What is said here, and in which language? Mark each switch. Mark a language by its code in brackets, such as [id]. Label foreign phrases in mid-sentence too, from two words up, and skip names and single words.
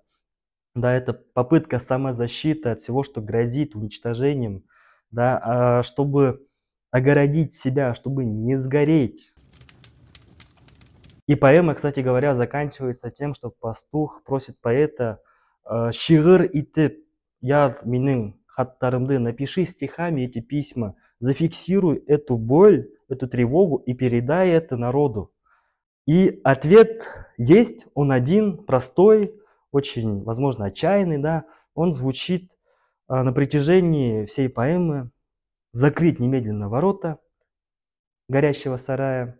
[ru] Да, это попытка самозащиты от всего, что грозит уничтожением, да, чтобы огородить себя, чтобы не сгореть. И поэма, кстати говоря, заканчивается тем, что пастух просит поэта [ba] «Шиғыр итеп яз менің хаттарымды», [ru] напиши стихами эти письма, зафиксируй эту боль, эту тревогу и передай это народу. И ответ есть, он один, простой, очень, возможно, отчаянный, да, он звучит на протяжении всей поэмы: закрыть немедленно ворота горящего сарая.